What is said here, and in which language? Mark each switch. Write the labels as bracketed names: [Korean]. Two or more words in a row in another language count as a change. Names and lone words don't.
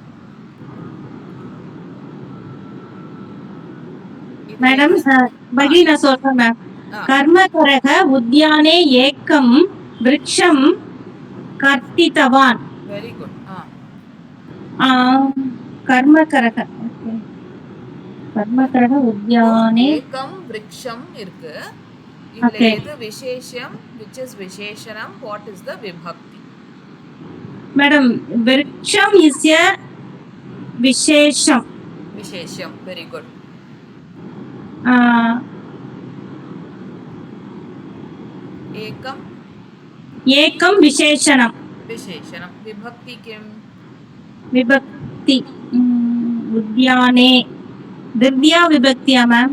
[Tamil] மேடம் பகி நான் சொல்றேன் மேம் [Sanskrit] कर्मकारक उद्याने एकं वृक्षं कर्तितवान् [English] very good [Sanskrit] कर्मकारक कर्मकारक उद्याने एकं वृक्षं [Tamil] இருக்கு இதுல எது விசேஷம் [English] which is [Tamil] விசேஷணம் [English] what is the [Tamil] விபக்தி [English] மேடம் விருட்சம் இஸ் எ விசேஷம் விசேஷம் very good एकम [Sanskrit] एकं विशेषणं विशेषणं विभक्ति किम विभक्ति उद्याने द्वितीया विभक्तिया मैम